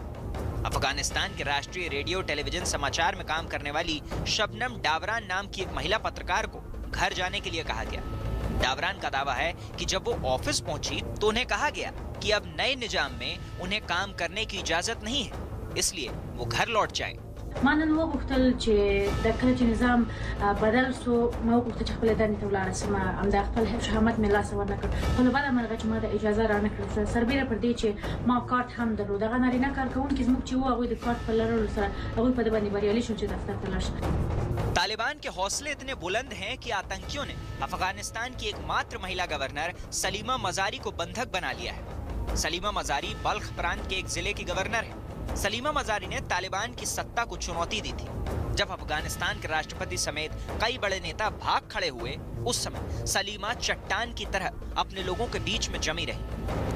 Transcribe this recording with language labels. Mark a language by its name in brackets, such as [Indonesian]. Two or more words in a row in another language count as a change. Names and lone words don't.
[Hindi] अफगानिस्तान के राष्ट्रीय रेडियो टेलीविजन समाचार में काम करने वाली शबनम डावरान नाम की एक महिला पत्रकार को घर जाने के लिए कहा गया। डावरान का दावा है कि जब वो ऑफिस पहुंची तो उन्हें कहा गया कि अब नए निजाम में उन्हें काम करने की इजाजत नहीं है, इसलिए वो घर लौट जाए। [Pashto] ما نن وغوښتل چې د کله چې نظام بدل سو ما وغوښتل چې خپل دندې ته ولاړ سم ام د خپل شهامت مې لاس ورنکړ خو له بعده مرغه چې ما د اجازه رانکړه سربېره پر دې چې ما کارت هم درلود هغه نارینه کارکونکي زموږ چې وو هغوی د کارت په لرلو سره هغوی په دې باندې بریالي شول چې دفتر ته لاړ شي। [Hindi] तालिबान के हौसले इतने बुलंद हैं कि आतंकियों ने अफगानिस्तान की एकमात्र महिला गवर्नर सलीमा मजारी को बंधक बना लिया है। सलीमा मजारी बल्ख प्रांत के एक जिले की गवर्नर है। सलीमा मजारी ने तालिबान की सत्ता को चुनौती दी थी। जब अफगानिस्तान के राष्ट्रपति समेत कई बड़े नेता भाग खड़े हुए उस समय सलीमा चट्टान की तरह अपने लोगों के बीच में जमी रही।